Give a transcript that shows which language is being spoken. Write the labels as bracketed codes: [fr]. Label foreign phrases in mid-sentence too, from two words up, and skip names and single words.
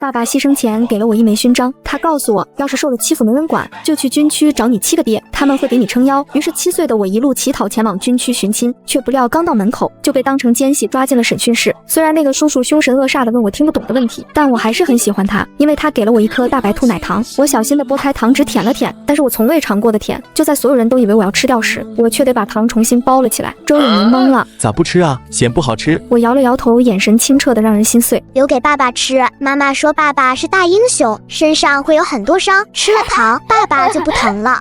[zh] 爸爸犧牲前給了我一枚勳章，他告訴我，要是受了欺負沒人管，就去軍區找你7個爹，他們會給你撐腰。於是7歲的我一路乞討前往軍區尋親，卻不料剛到門口就被當成奸細抓進了審訊室。雖然那個叔叔凶神惡煞的問我聽不懂的問題，但我還是很喜歡他，因為他給了我一顆大白兔奶糖。我小心地剝開糖紙舔了舔，但是我從未嘗過的甜。就在所有人都以為我要吃掉時，我卻得把糖重新包了起来。周永明懵了，咋不吃啊？嫌不好吃？我摇了摇头，眼神清澈的讓人心碎。留给爸爸吃，媽媽說爸爸是大英雄，身上會有很多傷，吃了糖爸爸就不疼了。